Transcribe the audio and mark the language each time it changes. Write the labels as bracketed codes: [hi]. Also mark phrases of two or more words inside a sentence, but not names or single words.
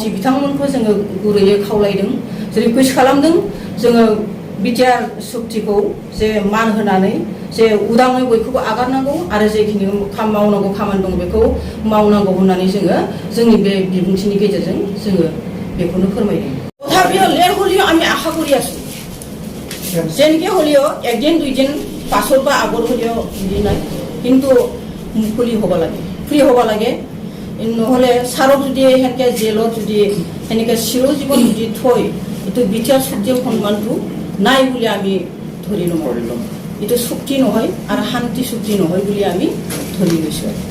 [brx] बिथांमोनखौ जोङो गुरैयै खावलायदों रिकुवेस्ट खालामदों जोङो बिटिआर सुक्तिखौ जे मान होनानै जे उदाङै बयखौबो आगारनांगौ आरो जेखिनि मावनांगौ खामानि दं बेखौ मावनांगौ होननानै जोङो जोंनि बे बिबुंथिनि गेजेरजों जोङो बेखौनो फोरमायदों [as] तथापिও লেট হলেও আমি আশা কৰি আছো যেনেকৈ হলেও একদিন দুইদিন পাছত বা আগত হলেও হেৰি নাই কিন্তু মুকলি হ'ব লাগে ফ্ৰী হ'ব লাগে নহ'লে ছাৰক যদি সেনেকৈ জেলত যদি সেনেকৈ চিৰজীৱন যদি থৈ এইটো বিটিআৰ সুক্তিৰ সন্মানটো নাই বুলি আমি ধৰি ল'ম এইটো চুক্তি নহয় আৰু শান্তি চুক্তি নহয় বুলি আমি ধৰি লৈছোঁ